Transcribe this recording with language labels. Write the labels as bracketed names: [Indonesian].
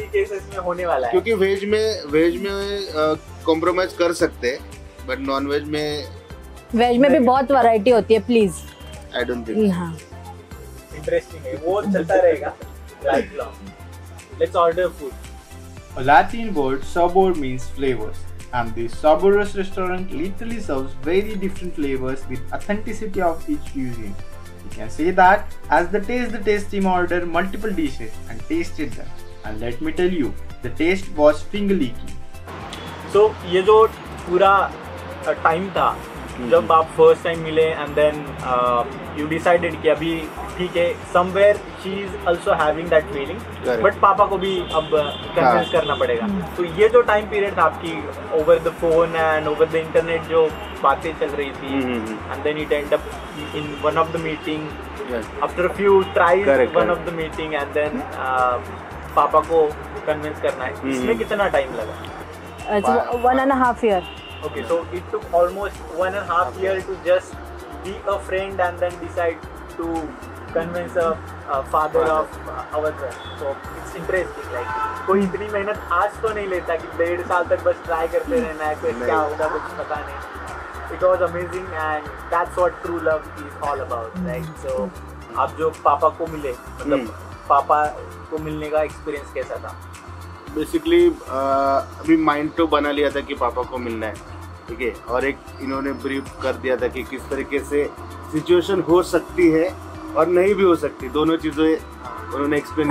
[Hindi] ही cases में होने वाला है, क्योंकि वेज में कॉम्प्रोमाइज कर सकते हैं, बट नॉन वेज में वेज में भी बहुत वैरायटी होती है, प्लीज। [English] I don't think. [Hindi] हाँ, इंटरेस्टिंग है, वो चलता रहेगा life long. [English] Let's order food. A Latin word, sabor, means flavors, and the Saboros restaurant literally serves very different flavors with authenticity of each cuisine. You can say that as the taste team ordered multiple dishes and tasted them, and let me tell you, the taste was finger licking. [Hindi] So ये जो पूरा time था जब आप first time मिले [English] and then you decided [Hindi] कि अभी ठीक है, [English] somewhere she is also having that feeling, [Hindi] but पापा को भी अब कन्विंस करना पड़ेगा। तो ये जो टाइम पीरियड था आपकी over the phone and over the internet जो बातें चल रही थी, [English] and then it end up in one of the meeting after few tries one of the meeting and then [Hindi] पापा को कन्विंस करना है, इसमें कितना टाइम लगा? [English] it's 1.5 year. Okay, so it took almost 1.5 years to just be a friend and then decide to convince a father of our friend. So it's interesting. [Hindi] Like कोई इतनी मेहनत आज तो नहीं लेता कि 1.5 साल तक बस ट्राई करते रहना है, फिर क्या होगा कुछ पता नहीं। [English] It was amazing and that's what true love is all about. [Hindi] Like so आप जो पापा को मिले, मतलब पापा को मिलने का एक्सपीरियंस कैसा था? बेसिकली अभी माइंड तो बना लिया था कि पापा को मिलना है, ठीक है, और एक इन्होंने ब्रीफ कर दिया था कि किस तरीके से सिचुएशन हो सकती है और नहीं भी हो सकती, दोनों चीजें उन्होंने एक्सप्लेन